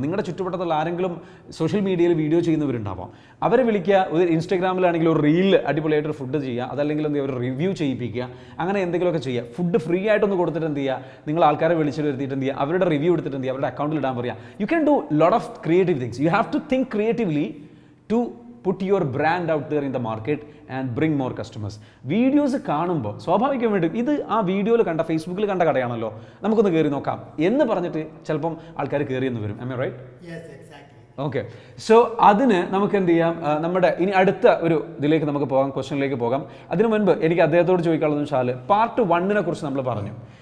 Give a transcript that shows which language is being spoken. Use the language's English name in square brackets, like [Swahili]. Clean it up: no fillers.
[Malayalam] നിങ്ങളുടെ ചുറ്റുവട്ടത്തുള്ള ആരെങ്കിലും സോഷ്യൽ മീഡിയയിൽ വീഡിയോ ചെയ്യുന്നവരുണ്ടാവാം. അവരെ വിളിക്കുക. ഒരു ഇൻസ്റ്റാഗ്രാമിലാണെങ്കിൽ ഒരു റീൽ അടിപൊളിയായിട്ട് ഫുഡ് ചെയ്യുക. അതല്ലെങ്കിൽ എന്ത് ചെയ്യുക, ഒരു റിവ്യൂ ചെയ്യിപ്പിക്കുക. അങ്ങനെ എന്തെങ്കിലുമൊക്കെ ചെയ്യുക. ഫുഡ് ഫ്രീ ആയിട്ടൊന്ന് കൊടുത്തിട്ട് എന്ത് ചെയ്യുക, നിങ്ങൾ ആൾക്കാരെ വിളിച്ചിട്ട് വരുത്തിയിട്ട് എന്ത് ചെയ്യുക, അവരുടെ റിവ്യൂ എടുത്തിട്ട് എന്ത് ചെയ്യുക, അവരുടെ അക്കൗണ്ടിൽ ഇടാൻ പറയുക. [English] You can do lot of creative things. You have to think creatively to put your brand out there in the market and bring more customers. [Malayalam] Videos കാണുമ്പോൾ സ്വാഭാവികമായിട്ടും ഇത് ആ വീഡിയോയിൽ കണ്ട, ഫേസ്ബുക്കിൽ കണ്ട കടയാണല്ലോ, നമുക്കൊന്ന് കയറി നോക്കാം എന്ന് പറഞ്ഞിട്ട് ചിലപ്പം ആൾക്കാർ കയറിയെന്ന് വരും. [English] Am I right? Yes, exactly. Okay. [Malayalam] So അതിന് നമുക്ക് എന്ത് ചെയ്യാം, നമ്മുടെ ഇനി അടുത്ത ഒരു ഇതിലേക്ക് നമുക്ക് പോകാം, ക്വസ്റ്റ്യനിലേക്ക് പോകാം. അതിനു മുൻപ് എനിക്ക് അദ്ദേഹത്തോട് ചോദിക്കാനുള്ളതെന്ന് വെച്ചാൽ, പാർട്ട് 1 കുറിച്ച് നമ്മൾ പറഞ്ഞു.